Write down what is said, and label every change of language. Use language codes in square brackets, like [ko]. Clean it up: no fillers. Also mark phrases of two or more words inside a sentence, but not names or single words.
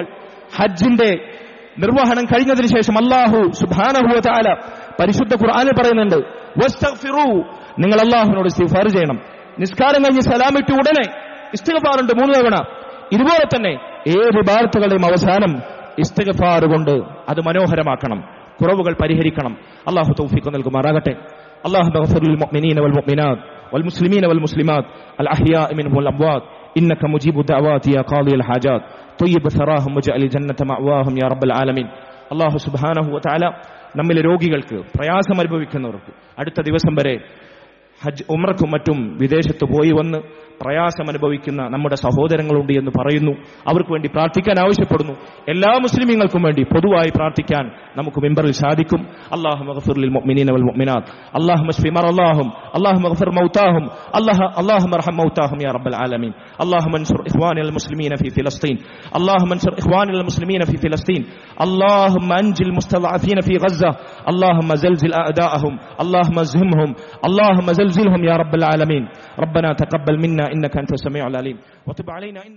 [ml] ഹജ്ജിന്റെ നിർവഹണം കഴിഞ്ഞതിന് ശേഷം [ar] الله سبحانه وتعالى [ml] പരിശുദ്ധ ഖുർആനിൽ പറയുന്നുണ്ട്, വസ്തഗ്ഫിറൂ, നിങ്ങൾ അല്ലാഹുവിനോട് ഇസ്തിഗ്ഫാർ ചെയ്യണം. നിസ്കാരം കഴിഞ്ഞ് സലാമിട്ട് ഉടനെ ഇസ്തിഗ്ഫാറുണ്ട് 3 തവണ. ഇതുപോലെ തന്നെ ഏത് ഇബാദത്തുകളുടെയും അവസാനം ഇസ്തിഗ്ഫാർ കൊണ്ട് അത് മനോഹരമാക്കണം, കുറവുകൾ പരിഹരിക്കണം. അല്ലാഹു തൗഫീഖ് നൽകുമാറാകട്ടെ. [ar] اللهم اغفر للمؤمنين والمؤمنات والمسلمين والمسلمات الأحياء منهم والأموات إنك مجيب الدعوات يا قاضي الحاجات طيب ثراهم واجعل الجنة مأواهم يا رب العالمين. الله سبحانه وتعالى [ml] നമ്മിലെ രോഗികൾക്ക്, പ്രയാസം അനുഭവിക്കുന്നവർക്ക് അടുത്ത ദിവസം വരെ ഹജ്ജ് ഉംറക്കും മറ്റും വിദേശത്ത് പോയി വന്ന് പ്രയാസം അനുഭവിക്കുന്ന നമ്മുടെ സഹോദരങ്ങളുണ്ട് എന്ന് പറയുന്നു. അവർക്ക് വേണ്ടി പ്രാർത്ഥിക്കാൻ ആവശ്യപ്പെടുന്നു. എല്ലാ മുസ്ലിമീങ്ങൾക്കും വേണ്ടി പൊതുവായി പ്രാർത്ഥിക്കാൻ നമുക്ക് മിമ്പറിൽ സാധിക്കും. [ar] اللهم اغفر للمؤمنين والمؤمنات، اللهم اشف مرضاهم، اللهم اغفر موتاهم، اللهم ارحم موتاهم يا رب العالمين. اللهم انصر إخواننا المسلمين في فلسطين، اللهم انصر إخواننا المسلمين في فلسطين، اللهم أنج المستضعفين في غزة، اللهم زلزل أعداءهم، اللهم أسحقهم، اللهم زلزلهم يا رب العالمين. ربنا تقبل منا إنك أنت السميع العليم وتب علينا إنك